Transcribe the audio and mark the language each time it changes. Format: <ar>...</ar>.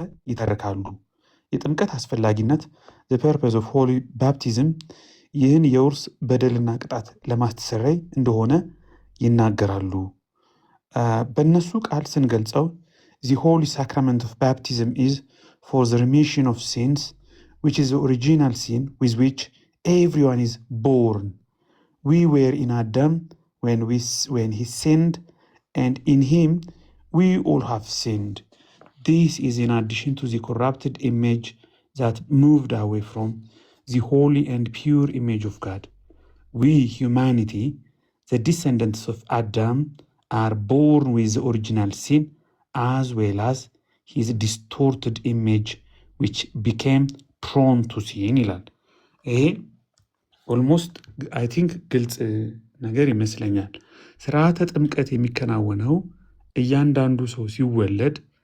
<am>ይተርካሉ። የጥምቀት አስፈላጊነት</am> <en>the purpose of holy baptism</en> <am>ይህን የውርስ በደልና ቅጣት ለማስተሰረይ እንደሆነ ይናገራሉ። በእነሱ ቃል ስንገልጸው</am> <en>the holy sacrament of baptism is for the remission of sins which is the original sin with which everyone is born. We were in Adam when he sinned and in him we all have sinned. This is in addition to the corrupted image that moved away from the holy and pure image of God. We, humanity, the descendants of Adam, are born with the original sin as well as his distorted image which became prone to sin</en> <am>ይላል። ይሄ ኦልሞስት አይ ቲንክ ግልጽ ነገር ይመስለኛል። ስርዓተ ጥምቀት የሚከናወነው እያንዳንዱ ሰው ሲወለድ</am>